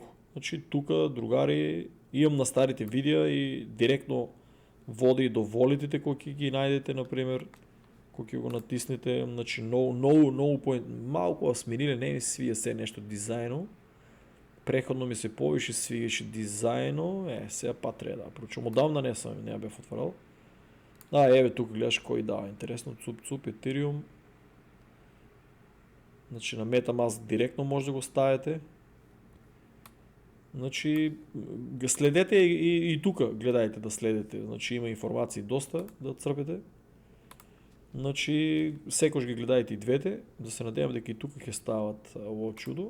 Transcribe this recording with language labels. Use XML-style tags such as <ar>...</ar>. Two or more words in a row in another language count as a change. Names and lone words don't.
<bg>Значи, тук, другари, имам на старите видеа и директно води до волетите, кои ги найдете, например, Ако го натиснете, значи много малко сменили, не ми свия се нещо дизайно. Преходно ми се повише свигаше дизайно. Сега па трябва да прочум. Отдавна не я бях отварял.</bg> <mk>Еве тук гледаш кой дава. Интересно, цуп, Ethereum. Значи на MetaMask директно може да го ставите. Значи следете и тук гледайте да следете.</mk> <bg>Значи има информации доста да църпете. Значи секош ги гледайте и двете.</bg> <mk>Да се надявам дека и тук ќе стават ово чудо.</mk>